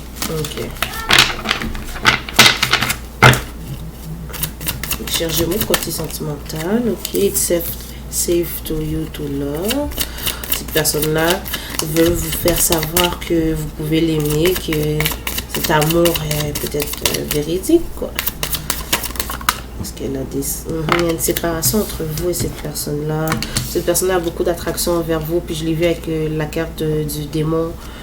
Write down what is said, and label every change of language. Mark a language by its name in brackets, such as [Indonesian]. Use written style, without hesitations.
[French] Ok. Mes chers Gémeaux, côté sentimental. [English] Ok, it's safe to you to love. [French] Cette personne-là veut vous faire savoir que vous pouvez l'aimer, que cet amour est peut-être véridique, quoi. Parce qu'elle a il y a une séparation entre vous et cette personne-là. Cette personne-là a beaucoup d'attraction envers vous, puis je l'ai vu avec la carte du démon.